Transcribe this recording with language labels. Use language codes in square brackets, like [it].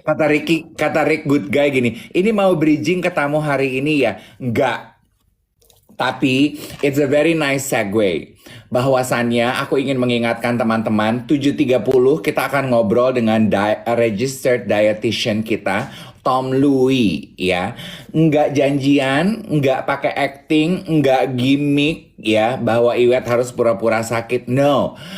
[id] kata Rick Good Guy gini, ini mau bridging ke tamu hari ini ya? Enggak. Tapi [en] it's a very nice segue. [id] Bahwasannya aku ingin mengingatkan teman-teman 7.30 kita akan ngobrol dengan registered dietitian kita Tom Louis ya. Nggak janjian, nggak pakai acting, nggak gimmick ya bahwa Iwet harus pura-pura sakit. No.